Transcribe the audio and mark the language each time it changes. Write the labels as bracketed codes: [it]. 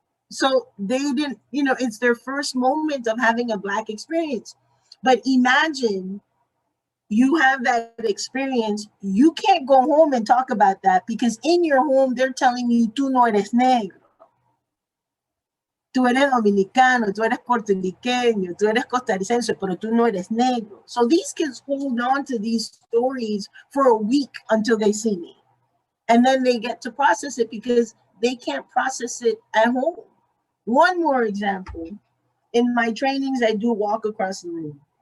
[en] So they didn't, you know, it's their first moment of having a Black experience. But imagine you have that experience, you can't go home and talk about that, because in your home, they're telling you, [es] tú no eres negro. Tú eres dominicano, tú eres puertorriqueño, tú eres costarricense, pero tú no eres negro. [en] So these kids hold on to these stories for a week until they see me. And then they get to process it, because they can't process it at home. One more example. In my trainings, I do walk across the room.